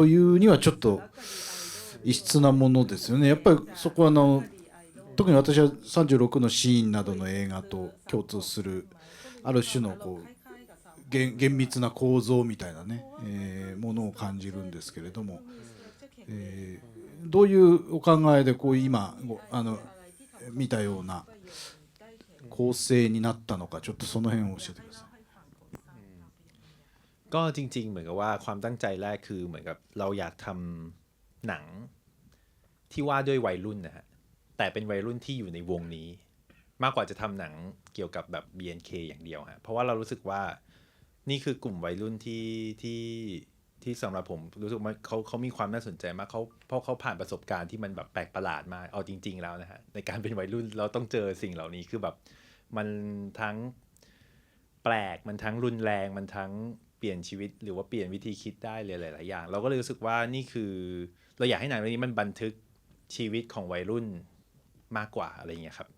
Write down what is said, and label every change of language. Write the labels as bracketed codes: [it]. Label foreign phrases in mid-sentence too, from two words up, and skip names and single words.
[ja] いうにはちょっと異質なものですよね。やっぱりそこは特に私は36のシーンなどの映画と共通するある種の厳密な構造みたいなね、ものを感じるんですけれども、どういうお考えで今見たような構成になったのかちょっとその辺を教えてください。 [th] ก็จริงๆเหมือนกับว่าความตั้งใจแรกคือเหมือนกับเราอยากทำหนังที่ว่าด้วยวัยรุ่นนะฮะแต่เป็นวัยรุ่นที่อยู่ในวงนี้มากกว่า จะทำหนังเกี่ยวกับแบบ BNK อย่างเดียวฮะเพราะว่าเรารู้สึกว่านี่คือกลุ่มวัยรุ่นที่สำหรับผมรู้สึกว่าเขามีความน่าสนใจมากเพราะเขาผ่านประสบการณ์ที่มันแบบแปลกประหลาดมาเอาจริงๆแล้วนะฮะในการเป็นวัยรุ่นเราต้องเจอสิ่งเหล่านี้คือแบบมันทั้งแปลกมันทั้งรุนแรงมันทั้งเปลี่ยนชีวิตหรือว่าเปลี่ยนวิธีคิดได้เลยหลายๆอย่างเราก็เลยรู้สึกว่านี่คือเราอยากให้หนังเรื่องนี้มันบันทึกชีวิตของวัยรุ่นมากกว่าอะไรอย่างเงี้ยครับ